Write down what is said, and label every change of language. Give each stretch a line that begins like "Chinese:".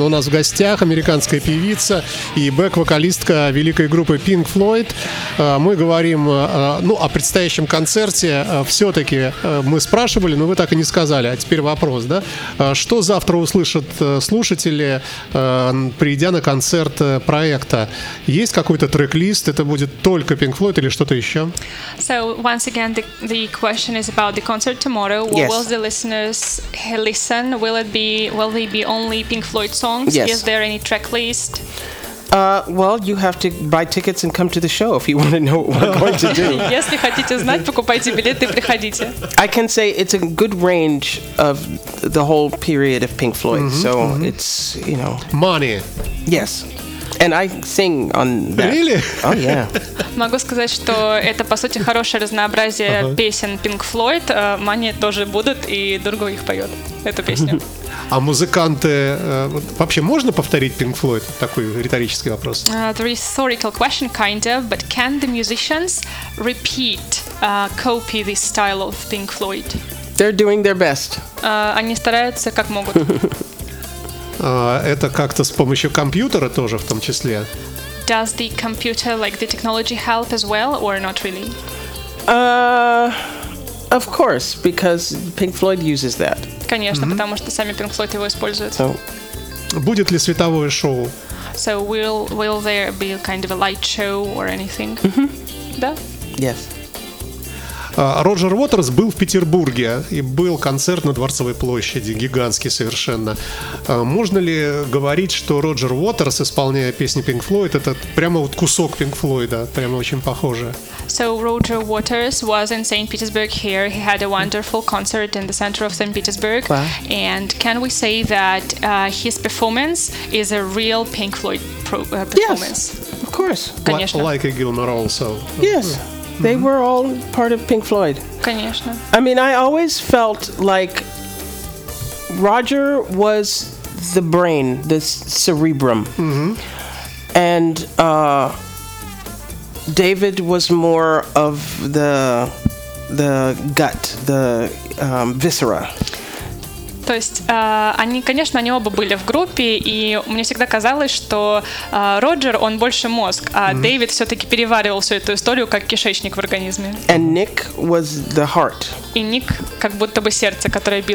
Russian: У нас в гостях американская певица и бэк-вокалистка великой группы Pink Floyd. Мы говорим о предстоящем концерте. Все-таки мы спрашивали, но вы так и не сказали. А теперь вопрос, да? Что завтра услышат слушатели, придя на концерт проекта? Есть какой-то трек-лист? Это будет только Pink Floyd или что-то еще?
English: So, once again, the question is about the concert tomorrow. What will the listeners listen? Will they be only Pink Floyd songs? Yes. Is there any track list? You have to buy tickets and come to the show if you want to know what we're going to do.
Russian: Если хотите знать, покупайте билеты и приходите.
English: I can say it's a good range of the whole period of Pink Floyd. Mm-hmm, so mm-hmm. It's, you know. Money. Yes. And I sing on that. Really? Oh yeah.
Russian: Могу сказать, что это по сути хорошее разнообразие песен Pink Floyd. Money тоже будут, и другой их поет эту песню. А музыканты вообще можно повторить Pink Floyd? Такой риторический вопрос.
English: The rhetorical question, kind of, but can the musicians repeat, copy this style of Pink Floyd? They're doing their best.
Russian: Они стараются как могут. Это как-то с помощью компьютера тоже в том числе.
English: Does the computer, like the technology, help as well, or not really? Of course, because Pink Floyd uses that.
Russian: Конечно, mm-hmm. потому что сами Pink Floyd его используют.
English: So.
Russian: Будет ли световое шоу?
English: So will there be kind of a light show or anything? Mm-hmm.
Russian: Да?
English: Yes.
Russian: Роджер Уотерс был в Петербурге, и был концерт на Дворцовой площади, гигантский совершенно. Можно ли говорить, что Роджер Уотерс, исполняя песни Pink Floyd, это прямо вот кусок Pink Floyd, прямо очень похоже?
English: So Roger Waters was in St. Petersburg here. He had a wonderful concert in the center of St. Petersburg. Wow. And can we say that his performance is a real Pink Floyd performance? Yes, of course.
Russian: Конечно.
English: Like a Gilmore also. Yes. They were all part of Pink Floyd.
Russian: Конечно.
English: I mean, I always felt like Roger was the brain, the cerebrum. Mm-hmm. And David was more of the gut, the viscera.
Russian: То есть, они оба были в группе, и мне всегда казалось, что Роджер, он больше мозг, а mm-hmm. Дэвид все-таки переваривал всю эту историю, как кишечник в организме.
English: And Nick was the heart.
Russian: И Ник как будто бы сердце, которое било.